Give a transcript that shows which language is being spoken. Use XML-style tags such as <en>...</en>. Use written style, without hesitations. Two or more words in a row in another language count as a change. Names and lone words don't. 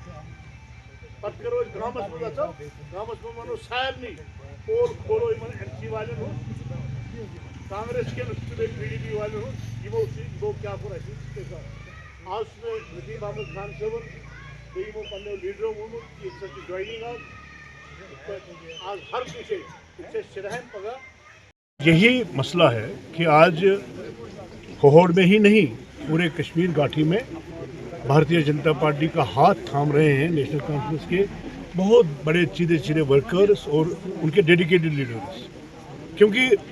<ks>پتہٕ کرو أسۍ گامس منٛز اژو گامس منٛز ونو سارنٕے پول کھولو یِمن این سی والٮ۪ن ہُنٛد کانگریس کٮ۪ن تہٕ بیٚیہِ پی ڈی پی والٮ۪ن ہُنٛد یِمو سۭتۍ یِمو کیٛاہ کوٚر اَسہِ سۭتۍ آز چھُ مےٚ نذیٖر احمد خان صٲبن بیٚیہِ یِمو پننیو لیٖڈرو ووٚنمُت کہِ ییٚتہِ سا چھِ جوینِنٛگ آز ہر کُنہِ جایہِ ییٚتہِ چھِ أسۍ چِرہامہِ پگاہ</ks> <ur>یہی مسئلہ ہے کہ آج ہوڑ میں ہی نہیں پورے کشمیر گھاٹی میں بھارتیہ جنتا پارٹی کا ہاتھ تھام رہے ہیں نیشنل کانفرنس کے بہت بڑے چیرے ورکرز اور ان کے</ur> <en>dedicated leaders</en> <ur>کیونکہ</ur>